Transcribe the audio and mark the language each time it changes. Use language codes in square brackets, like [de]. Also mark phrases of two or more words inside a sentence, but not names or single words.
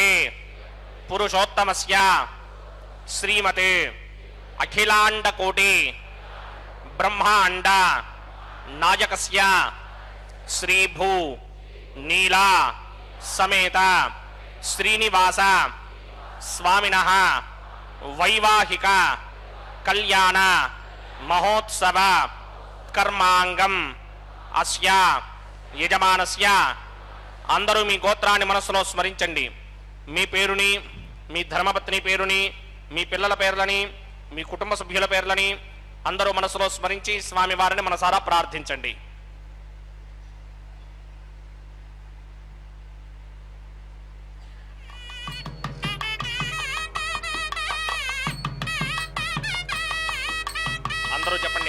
[sa] पुरुषोत्तमस्य श्रीमते अखिलाण्डकोटि ब्रह्माण्ड नायकस्य श्रीभू नीला समेत श्रीनिवास स्वामिनः वैवाहिक कल्याण महोत्सव कर्मांगम अस्या యజమానస్య [te] అందరూ మీ గోత్రాన్ని మనసులో స్మరించండి. మీ పేరుని, మీ ధర్మపత్ని పేరుని, మీ పిల్లల పేర్లని, మీ కుటుంబ సభ్యుల పేర్లని అందరూ మనసులో స్మరించి స్వామి వారిని మనసారా ప్రార్థించండి. అందరూ చెప్పండి.